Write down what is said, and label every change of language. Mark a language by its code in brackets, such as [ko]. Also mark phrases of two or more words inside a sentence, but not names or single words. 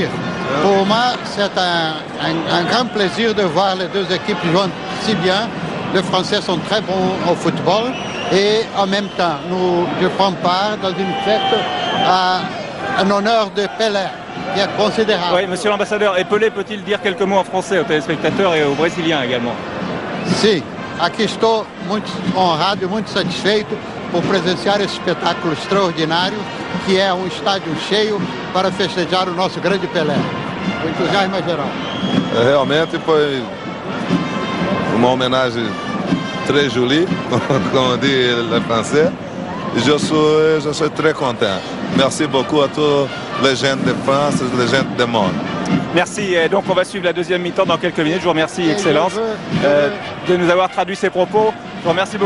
[fr] Pour moi, c'est un grand plaisir de voir les deux équipes jouer si bien. Les Français sont très bons au football. Et en même temps, je prends part dans une fête en honneur de Pelé, qui est considérable. Oui, monsieur l'ambassadeur, et Pelé peut-il dire quelques mots en français aux téléspectateurs et aux Brésiliens également? [pt] Sim, aqui estou muito honrado e muito satisfeito por presenciar esse espetáculo extraordinário, que é estádio cheio para festejar o nosso grande Pelé. O entusiasmo é geral. Realmente foi uma homenagem [fr] très joli, comme on dit le français. Je suis très content. Merci beaucoup à tous les gens de France et les gens du monde. Merci. Et donc on va suivre la deuxième mi-temps dans quelques minutes. Je vous remercie, Excellence, de nous avoir traduit ces propos. Je vous remercie beaucoup.